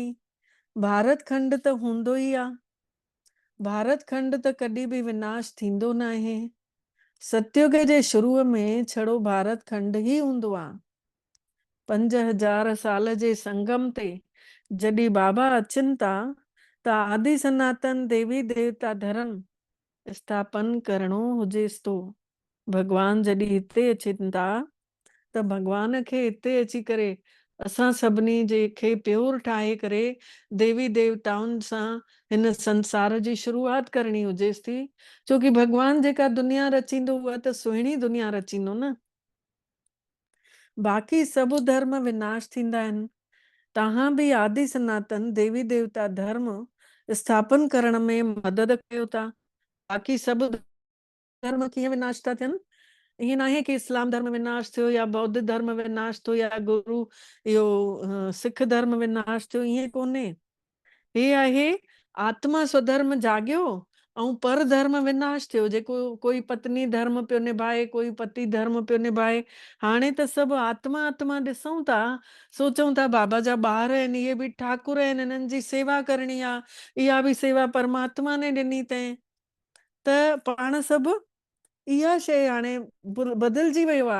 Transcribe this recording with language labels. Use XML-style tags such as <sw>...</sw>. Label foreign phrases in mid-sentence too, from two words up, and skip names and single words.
<sd>भारत खंड त हूंदो ई आहे। भारत खंड त कॾहिं बि विनाश थींदो न आहे। सतयुग जे शुरूअ में छड़ो भारत खंड ही हूंदो आहे। 5000 साल जे संगम ते जॾहिं बाबा अचनि था त आदि सनातन देवी देवता धर्म स्थापन करणो हुजेसि थो। भगवान जॾहिं हिते अचनि था त भगवान खे हिते अची करे असां सभिनी जे खे प्योर ठाहे करे देवी देवताउनि सां हिन संसार जी शुरूआत करणी हुजेसि थी। छोकी भगवान जेका दुनिया रचींदो उहा त सुहिणी दुनिया रचींदो न। बाक़ी सभु धर्म विनाश थींदा आहिनि। तव्हां बि आदि सनातन देवी देवता धर्म स्थापन करण में मदद कयो था। बाक़ी सभु धर्म कीअं विनाश था थियनि? ईअं न आहे कि इस्लाम धर्म विनाश थियो या बौद्ध धर्म विनाश थियो या गुरु इहो सिख धर्म विनाश थियो, ईअं कोन्हे। हे आहे आत्मा स्वधर्म जाॻियो ऐं पर धर्म विनाश थियो। जेको कोई पत्नी धर्म पियो निभाए, कोई पति धर्म पियो निभाए। हाणे त सभु आत्मा आत्मा ॾिसूं था, सोचूं था बाबा जा ॿार आहिनि, इहे बि ठाकुर आहिनि, हिननि जी सेवा करणी आहे। इहा बि सेवा परमात्मा ने ॾिनी अथई। त पाण सभु इहा शइ हाणे बदिलजी वियो आहे।</sd>